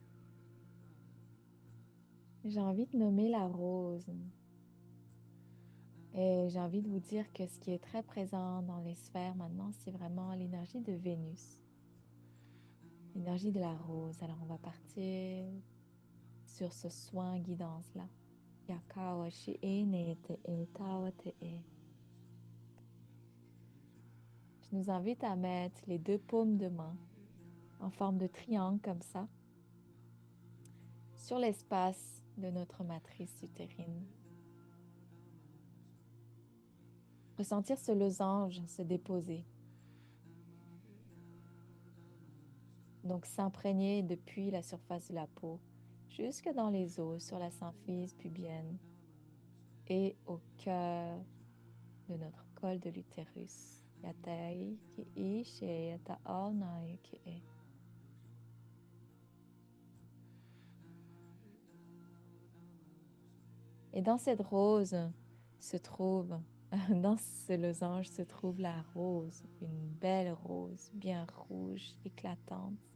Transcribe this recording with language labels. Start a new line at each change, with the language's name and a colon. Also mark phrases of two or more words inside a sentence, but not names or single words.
French: J'ai envie de nommer la rose. Et j'ai envie de vous dire que ce qui est très présent dans les sphères maintenant, c'est vraiment l'énergie de Vénus, l'énergie de la rose. Alors, on va partir sur ce soin guidance-là. Yakawa shi'e ne te e tawa te e. Je nous invite à mettre les deux paumes de main en forme de triangle comme ça sur l'espace de notre matrice utérine. Ressentir ce losange se déposer. Donc s'imprégner depuis la surface de la peau jusque dans les os, sur la symphyse pubienne et au cœur de notre col de l'utérus. Yatai ki ishe yata aonai ki e. Et dans cette rose se trouve, dans ce losange se trouve la rose, une belle rose bien rouge, éclatante.